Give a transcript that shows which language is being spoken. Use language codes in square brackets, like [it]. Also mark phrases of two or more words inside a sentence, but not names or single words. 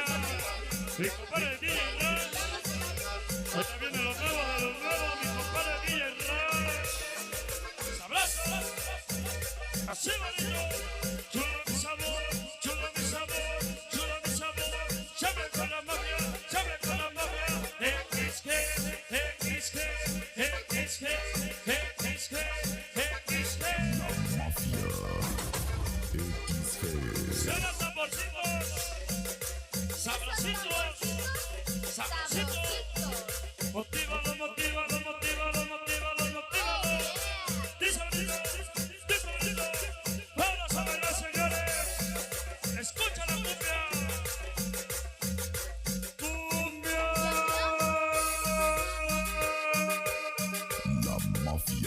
[es] Mi compadre el DJ Rush. Hoy también de los nuevos, mi compadre el DJ Rush. Sabrosos. Así bonito. Chulo mi sabor, chulo mi sabor, chulo mi sabor. Llame con la mafia, llame con la mafia. XG, XG, XG, XG, XG. Mafia. XG. Suena tamborcitos, sabrositos, sabrositos. Motívalo, motívalo, motívalo, motívalo, motívalo. Díselo, díselo. Vamos a bailar, señores. Escucha la cumbia. Cumbia. La mafia.